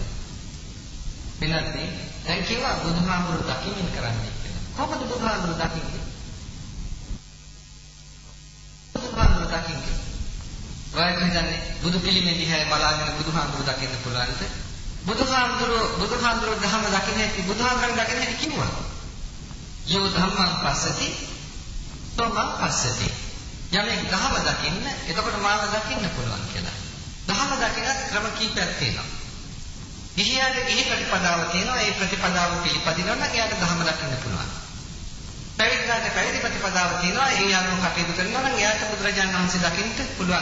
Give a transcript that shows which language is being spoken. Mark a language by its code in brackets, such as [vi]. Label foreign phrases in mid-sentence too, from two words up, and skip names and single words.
[si] වෙනත්නේ දැන් කියවා බුදුහාමුදුරු දකින්න කරන්නේ කියලා. කොහොමද බුදුහාමුදුරු දකින්නේ? බුදුහාමුදුරු දකින්නේ. ඔයත් හිතන්නේ බුදු පිළිමේ දිහා බලාගෙන බුදුහාමුදුරු දකින්න පුළුවන්ද? බුදුහාමුදුරු ධර්ම දකින්න ඇති බුදුහාමුදුරන් දකින්න ඇති කිව්වා. [pi] යෝ ධම්මං පස්සති තෝමං පස්සති. [si] යමෙක් ධර්ම දකින්න එතකොට මාව දකින්න පුළුවන් කියලා. ධර්ම දකින්නත් ක්‍රම කීපයක් තියෙනවා. ගිහියාට ගිහි ප්‍රතිපදාව තියෙනවා. ඒ ප්‍රතිපදාව පිළිපදිනවා නම් එයාට ධර්ම දකින්න පුළුවන්. පැවිද්දාට පැවිදි ප්‍රතිපදාව තියෙනවා. ඒ අනුව කටයුතු කරනවා නම් එයාට බුදුරජාණන් වහන්සේ දකින්න පුළුවන්.